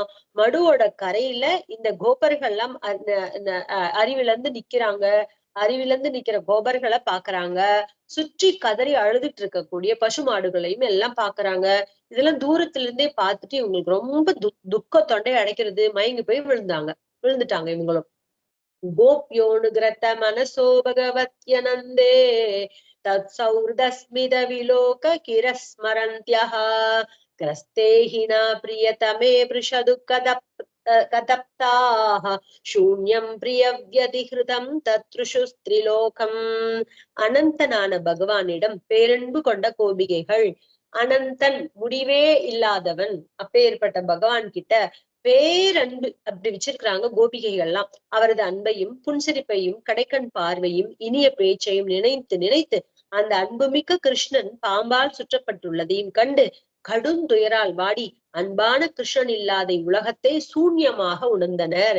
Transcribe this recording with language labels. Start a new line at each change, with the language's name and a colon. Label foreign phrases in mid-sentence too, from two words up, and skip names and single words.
Tamil: மடுவோட கரையில இந்த கோபர்கள் எல்லாம் அறிவிழந்து நிக்கிற கோபர்களை பாக்குறாங்க. சுற்றி கதறி அழுதுட்டு இருக்கக்கூடிய பசு மாடுகளையும் எல்லாம் பாக்குறாங்க. இதெல்லாம் தூரத்துல இருந்தே பார்த்துட்டு இவங்களுக்கு ரொம்ப துக்க தொண்டை அடைக்கிறது, மயங்கி போய் விழுந்துட்டாங்க இவங்களும்.
Sanskrit: गोप्योऽनुग्रत मनसो भगवत्यनन्दे तत्सौहृदस्मित विलोककिरः स्मरन्त्यः ग्रस्ते हि न प्रियतमे कदप्ताः शून्यं प्रियव्यतिहृतं तत्रुषुस्त्रिलोकम्
Tamil: அனந்தனான பகவானிடம் பேரன்பு கொண்ட கோபிகைகள் அனந்தன் முடிவே இல்லாதவன் அப்பேற்பட்ட பகவான் கிட்ட பேரன்பு அப்படி வச்சிருக்கிறாங்க கோபிகைகள்லாம். அவரது அன்பையும் புன்சிரிப்பையும் கடைக்கண் பார்வையும் இனிய பேச்சையும் நினைத்து நினைத்து அந்த அன்புமிக்க கிருஷ்ணன் பாம்பால் சுற்றப்பட்டுள்ளதையும் கண்டு கடும் துயரால் வாடி அன்பான கிருஷ்ணன் இல்லாத உலகத்தை சூன்யமாக உணர்ந்தனர்.